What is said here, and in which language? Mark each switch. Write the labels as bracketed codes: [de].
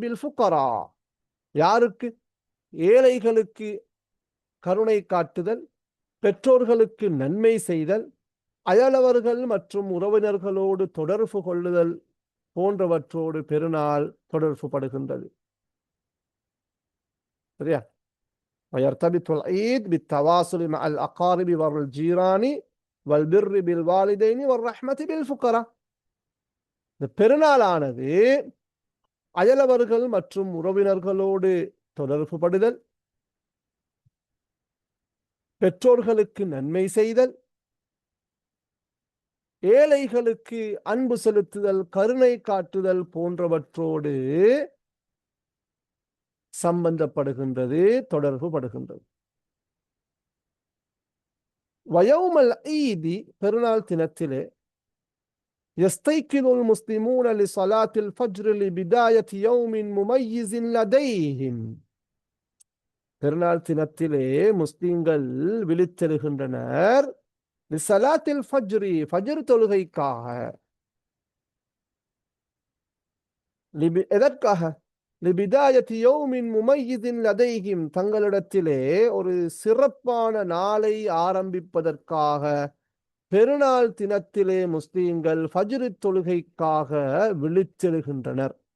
[ta] Bill ஃபுகரா, யாருக்கு? ஏழைகளுக்கு கருணை காட்டுதல், பெற்றோர்களுக்கு நன்மை செய்தல், அயலவர்கள் மற்றும் உறவினர்களோடு தொடர்பு கொள்ளுதல் போன்றவற்றோடு பெருநாள் தொடர்பு படுகின்றது. சரியா? [ar] ويرتبط العيد بالتواصل مع الأقارب والجيران والبر بالوالدين والرحمة بالفقراء. [ta] இந்த பெருநாளானது அயலவர்கள் மற்றும் உறவினர்களோடு தொடர்பு படுதல், பெற்றோர்களுக்கு நன்மை செய்தல், ஏழைகளுக்கு அன்பு செலுத்துதல், கருணை காட்டுதல் போன்றவற்றோடு சம்பந்தப்படுகின்றது, தொடர்பு படுகின்றது. [ar] வயவுமல் ஈதி, [ta] பெருநாள் தினத்திலே [ar] يستيقظ المسلمون لصلاة الفجر لبداية يوم مميز لديهم. [ta] பெருநாள் தினத்திலே முஸ்லிம்கள் விழித்தெழுகின்றனர். [ar] லிஸலாத்தில் ஃபஜ்ரி, [ta] ஃபஜ்ர் தொழுகைக்காக. எதற்காக? [ar] லிபிதாயத்தி யௌமின் முமையிதின் லதைஹிம், [ta] தங்களிடத்திலே ஒரு சிறப்பான நாளை ஆரம்பிப்பதற்காக பெருநாள் தினத்திலே முஸ்லிம்கள் ஃபஜ்ர் தொழுகைக்காக விழித்தெழுகின்றனர்.